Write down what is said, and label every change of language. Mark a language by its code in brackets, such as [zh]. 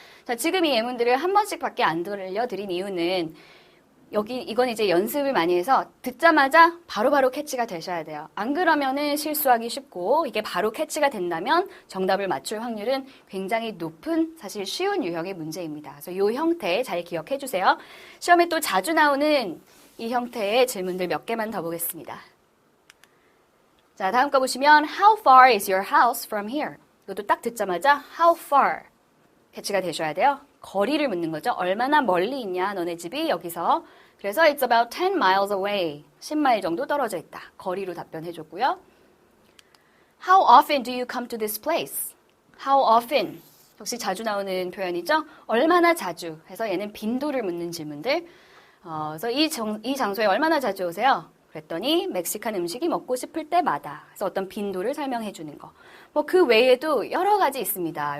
[ko] 자, 지금 이 예문들을 한 번씩밖에 안 들려드린 이유는 이건 이제 연습을 많이 해서 듣자마자 바로바로 캐치가 되셔야 돼요. 안 그러면은 실수하기 쉽고 이게 바로 캐치가 된다면 정답을 맞출 확률은 굉장히 높은 사실 쉬운 유형의 문제입니다. 그래서 이 형태 잘 기억해 주세요. 시험에 또 자주 나오는 이 형태의 질문들 몇 개만 더 보겠습니다. 자, 다음 거 보시면 [en] How far is your house from here? [ko] 이것도 딱 듣자마자 [en] How far [ko] 캐치가 되셔야 돼요. 거리를 묻는 거죠. 얼마나 멀리 있냐 너네 집이 여기서. 그래서 [en] it's about 10 miles away. [ko] 10마일 정도 떨어져 있다. 거리로 답변해 줬고요. [en] How often do you come to this place? How often? [ko] 역시 자주 나오는 표현이죠. 얼마나 자주 해서 얘는 빈도를 묻는 질문들. 그래서 이 장소에 얼마나 자주 오세요? 그랬더니 멕시칸 음식이 먹고 싶을 때마다. 그래서 어떤 빈도를 설명해 주는 거. 뭐 그 외에도 여러 가지 있습니다.